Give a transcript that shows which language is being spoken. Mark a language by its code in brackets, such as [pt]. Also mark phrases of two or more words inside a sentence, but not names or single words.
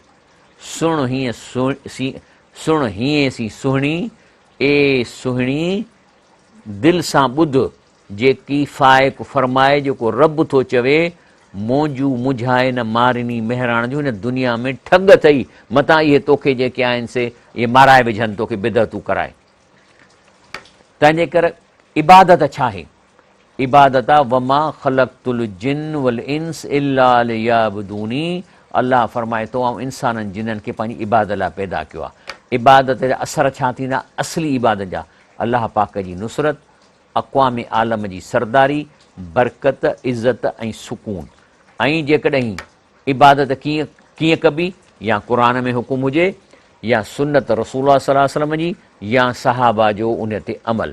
[sd] सुण हीअं सी सुहिणी, ए सुहिणी दिलि सां ॿुध, जेकी फ़ाइक़ फरमाए, जेको रब थो चवे, मौजू मुझाए न मारिनी महिराण जो, हिन दुनिया में ठग अथई, मतां इहे तोखे जेके आहिनि से इहे माराए विझनि, तोखे बिदअतूं कराए। तंहिंजे करे इबादत छा आहे? इबादत आहे [ar] وما خلقت الجن والإنس إلا ليعبدون, [sd] अल्लाह फरमाए थो ऐं इंसाननि जिन्हनि खे पंहिंजी इबादत लाइ पैदा कयो आहे। इबादत जा असर छा थींदा? असली इबादत जा अल्लाह पाक जी नुसरत, अक़वाम आलम जी सरदारी, बरकत, इज़त ऐं सुकून। ऐं जेकॾहिं इबादत कीअं कबी, या क़ुरान में हुकुम हुजे या सुन्नत रसूलुल्लाह [ar] صلى الله عليه وسلم [sd] जी या सहाबा जो उन ते अमल।